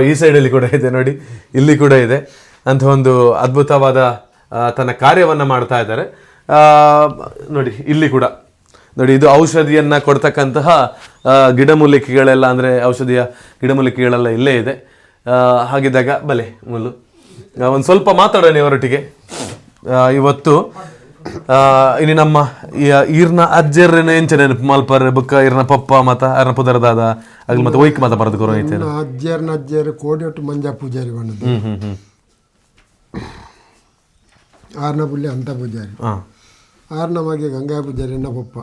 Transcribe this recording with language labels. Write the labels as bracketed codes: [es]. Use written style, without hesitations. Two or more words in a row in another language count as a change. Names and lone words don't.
[kn] ಈ ಸೈಡಲ್ಲಿ ಕೂಡ ಇದೆ ನೋಡಿ, ಇಲ್ಲಿ ಕೂಡ ಇದೆ ಅಂತ ಒಂದು ಅದ್ಭುತವಾದ ತನ್ನ ಕಾರ್ಯವನ್ನು ಮಾಡ್ತಾ ಇದ್ದಾರೆ ನೋಡಿ. ಇಲ್ಲಿ ಕೂಡ ನೋಡಿ, ಇದು ಔಷಧಿಯನ್ನು ಕೊಡ್ತಕ್ಕಂತಹ ಗಿಡಮೂಲಿಕೆಗಳೆಲ್ಲ, ಅಂದರೆ ಔಷಧಿಯ ಗಿಡಮೂಲಿಕೆಗಳೆಲ್ಲ ಇಲ್ಲೇ ಇದೆ. ಹಾಗಿದ್ದಾಗ [tcy] ಬಲೆ ಮುಲ್ಲು [kn] ಒಂದು ಸ್ವಲ್ಪ ಮಾತಾಡೋಣ ಇವರೊಟ್ಟಿಗೆ. [tcy] ಇವತ್ತು ಇನ್ನು ನಮ್ಮ ಈರ್ನ ಅಜ್ಜರ್ನ ಎಂಚ ನೆನಪು ಮಲ್ಪರ್ ಬುಕ್ಕ ಈರ್ನ ಪಪ್ಪ ಮತ ಅರ್ನ ಪುದರ ದಾದ ಅಗ್ಲ ಮತ್ತೆ ಒಯ್ಕ್ ಮತ ಬರದು ಕೊರೋ ಐತೆ ಅಜ್ಜರ್ ಕೋಡಿಯೊಟ್ಟು ಮಂಜ ಪೂಜಾರಿ ಬಣ್ಣದು ಆರ್ನ ಬುಲ್ಲಿ ಅಂತ ಪೂಜಾರಿ ಆರ್ನ ಮಗೆ ಗಂಗಾ ಪೂಜಾರಿ ಎನ್ನ ಪಪ್ಪ